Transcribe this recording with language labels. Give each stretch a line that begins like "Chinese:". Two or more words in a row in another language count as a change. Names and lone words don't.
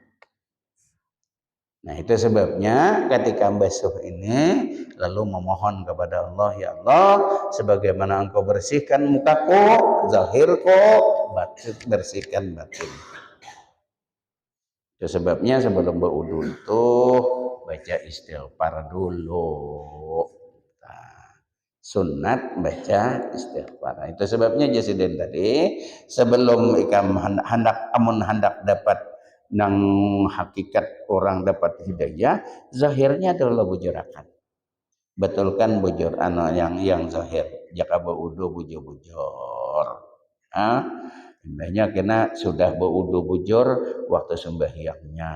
Indonesian: Nah, itu sebabnya ketika basuh ini lalu memohon kepada Allah, ya Allah, sebagaimana engkau bersihkan mukaku, zahirku, bersihkan batin. Itu sebabnya sebelum berwudu itu baca istighfar dulu. Sunat baca istighfar.
Banjar: Itu sebabnya jasiden tadi sebelum ikam hendak dapat nang hakikat orang dapat hidayah, zahirnya adalah bujurakan. Betulkan bujur yang zahir. Jika berwudu bujur-bujur. Indahnya kena sudah berwudu bujur waktu sembahyangnya.